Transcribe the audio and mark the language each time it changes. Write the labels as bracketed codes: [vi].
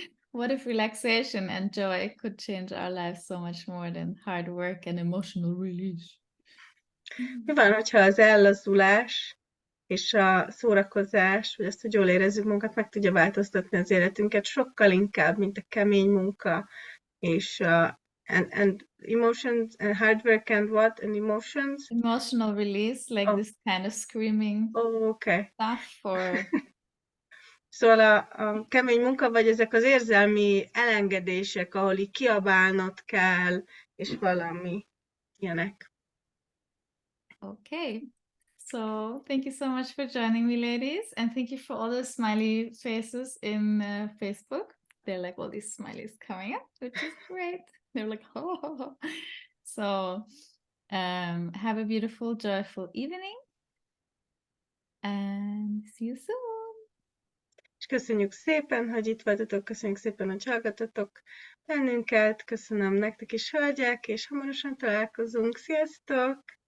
[en] What if relaxation and joy could change our lives so much more than hard work and emotional release? [hu] Mi van, hogyha az ellazulás és a szórakozás, vagy azt, hogy jól érezzük magunkat, meg tudja változtatni az életünket sokkal inkább, mint a kemény munka, és [en] and emotions, and hard work and what? And emotions? Emotional release, like Oh. this kind of screaming Okay. stuff, or [hu] Szóval a kemény munka, vagy ezek az érzelmi elengedések, ahol így kiabálnod kell, és valami ilyenek. [en] okay. So thank you so much for joining me, ladies, and thank you for all those smiley faces in Facebook. They're like all these smileys coming up, which is great. They're like, ho, ho, ho. So have a beautiful, joyful evening, and see you soon. [hu] És köszönjük szépen, hogy itt voltatok, köszönjük szépen, hogy hallgatotok bennünket, köszönöm nektek is, hölgyek, és hamarosan találkozunk. Sziasztok!